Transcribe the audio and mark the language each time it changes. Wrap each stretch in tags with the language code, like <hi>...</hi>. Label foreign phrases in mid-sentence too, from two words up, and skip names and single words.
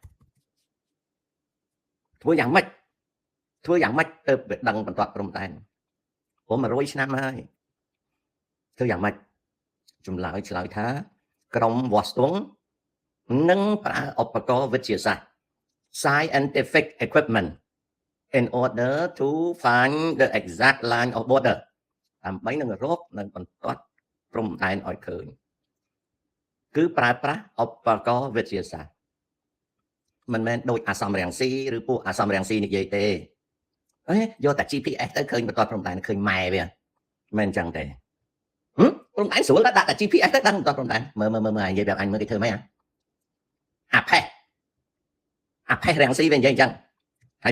<km>ធ្វើយ៉ាងម៉េចទៅវាដឹងបន្ទាត់ព្រំដែនព្រោះ100ឆ្នាំហើយធ្វើយ៉ាងម៉េចចម្លើយឆ្លើយថាក្រុមវាស់ស្ទង់និងប្រើឧបករណ៍វិទ្យាសាស្ត្រ</km> <en>scientific equipment in order to find the exact line of border</en> <km>ដើម្បីនឹងរកនៅបន្ទាត់ ព្រំដែនឲ្យឃើញគឺប្រើប្រាស់ឧបករណ៍វិទ្យាសាស្ត្រមិនមែនដូចអាសំរាំងស៊ីឬពួកអាសំរាំងស៊ីនិយាយទេយកតែ GPS ទៅឃើញបន្ទាត់ព្រំ ដែនឃើញម៉ែវាមិនអញ្ចឹងទេព្រំដែនស្រួលដាក់តែ GPS ទៅដឹងបន្ទាត់ព្រំដែនមើលនិយាយប្រាប់អញមើលគេធ្វើម៉េចអាផេះរាំងស៊ីវានិយាយអញ្ចឹងហើយ</km>